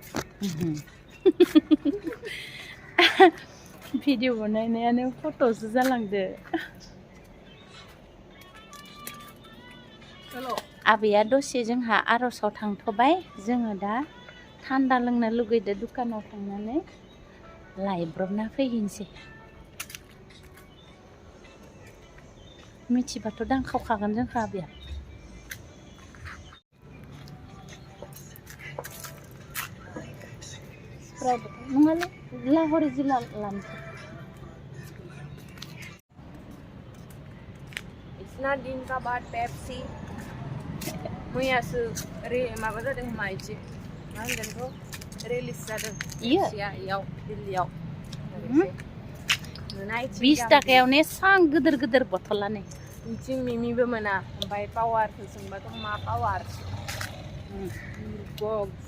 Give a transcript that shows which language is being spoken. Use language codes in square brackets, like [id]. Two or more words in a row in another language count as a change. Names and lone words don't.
[brx] भिडिअ बानायनायानो फट'सो जालांदो आबैया दसे जोंहा आर'जआव थांथ'बाय जोङो दा थान्दा लोंनो लुगैदो दुकानाव थांनानै लायब्रबना फैहैनोसै मिथिबाथ' दांखावखागोन जोंखौ आबैया नङालै लाहोरी जिल्ला लानोसै [hi] इतना दिन का बाद [brx] पेप्सी मैयासो माबा जादों मा इदि मा होनगोन बेखौ रिलिज जादों इयाव दिल्लीयाव 20 टाकायावनो एसां गिदिर बथलानो बिथिं मिमिबो मोना ओमफ्राय पावारखौ सोंबाथ' मा पावार बुरबक